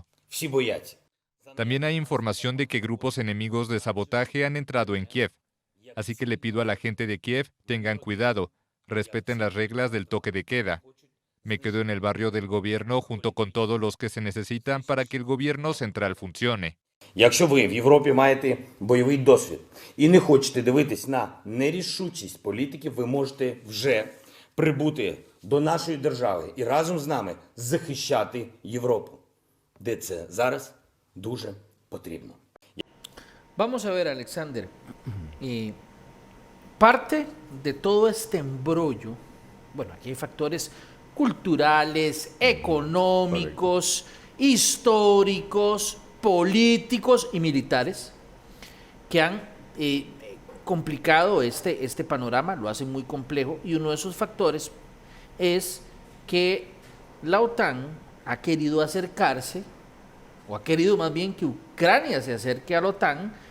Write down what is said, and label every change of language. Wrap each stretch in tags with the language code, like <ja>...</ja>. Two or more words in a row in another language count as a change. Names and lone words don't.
<es>También hay información de que grupos enemigos de sabotaje han entrado en Kiev. Así que le pido a la gente de Kiev, tengan cuidado, respeten las reglas del toque de queda. Me quedo en el barrio del gobierno junto con todos los que se necesitan para que el gobierno central funcione.</es> <uk>Якщо ви в Європі маєте бойовий досвід і не хочете дивитись на нерішучість політиків, ви можете вже прибути до нашої держави і разом з нами захищати Європу, де це зараз дуже потрібно.</uk> <es>Vamos a ver, Alexander, parte de todo este embrollo, bueno, aquí hay factores culturales, económicos, históricos, políticos y militares que han complicado este panorama, lo hacen muy complejo, y uno de esos factores es que la OTAN ha querido acercarse, o ha querido más bien que Ucrania se acerque a la OTAN</es>